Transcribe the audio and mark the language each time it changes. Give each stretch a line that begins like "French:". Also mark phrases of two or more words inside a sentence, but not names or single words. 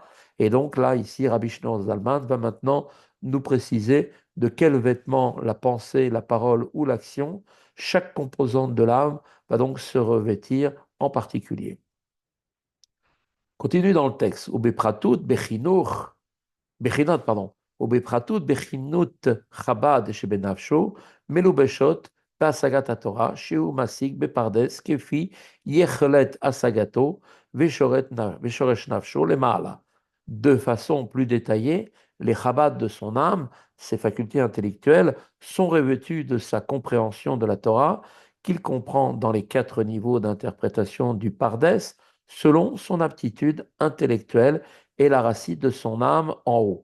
French: Et donc là, ici, Rabbi Shneur Zalman va maintenant nous préciser de quel vêtement la pensée, la parole ou l'action, chaque composante de l'âme va donc se revêtir en particulier. Continue dans le texte.
Hebrew: ובפרטות בחינור בחינות, pardon. ובפרטות בכינות חב"ד שבנפשו, מלובשות בהשגת התורה, שהוא משיג בפרדס כפי יכולת השגתו ושורש נפשו למעלה.
French: De façon plus détaillée, les Chabad de son âme, ses facultés intellectuelles, sont revêtues de sa compréhension de la Torah, qu'il comprend dans les 4 niveaux d'interprétation du Pardes, selon son aptitude intellectuelle et la racine de son âme en haut.